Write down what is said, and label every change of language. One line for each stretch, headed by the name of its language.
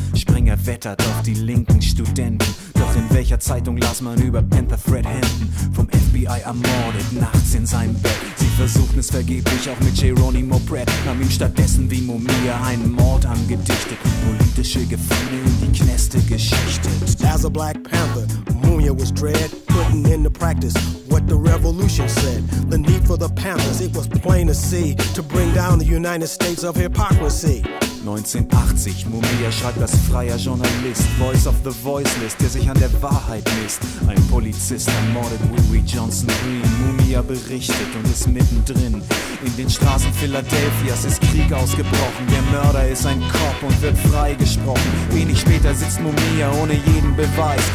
German: Springer wettert auf die linken Studenten. Doch in welcher Zeitung las man über Panther Fred Hampton? Vom FBI ermordet, nachts in seinem Bett. Sie versuchten es vergeblich, auch mit Geronimo Pratt. Haben ihm stattdessen wie Mumia einen Mord angedichtet. Politische Gefühle in die Knäste geschichtet.
English: As a Black Panther, Mumia was dread. Putting into practice what the revolution said. The need for the Panthers, it was plain to see. To bring down the United States of hypocrisy.
German: 1980, Mumia schreibt als freier Journalist.
English: Voice of the voiceless,
German: der sich an der Wahrheit misst. Ein Polizist ermordet Willie Johnson Green. Mumia berichtet und ist mittendrin. In den Straßen Philadelphias ist Krieg ausgebrochen. Der Mörder ist ein Cop und wird freigesprochen. Wenig später sitzt Mumia ohne jeden Beweis.